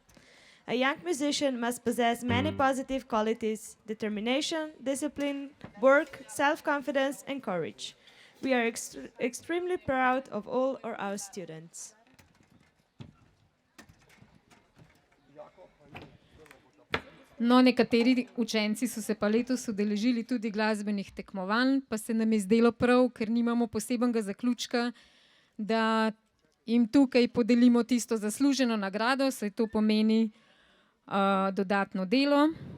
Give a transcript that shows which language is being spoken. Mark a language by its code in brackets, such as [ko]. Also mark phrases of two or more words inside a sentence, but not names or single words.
[en] A young musician must possess many positive qualities: determination, discipline, work, self-confidence, and courage. We are extremely proud of all our students. [sl] No, nekateri učenci so se pa letos udeležili tudi glasbenih tekmovanj, pa se nam je zdelo prav, ker nimamo posebenega zaključka, da jim tukaj podelimo tisto zasluženo nagrado, saj to pomeni dodatno delo.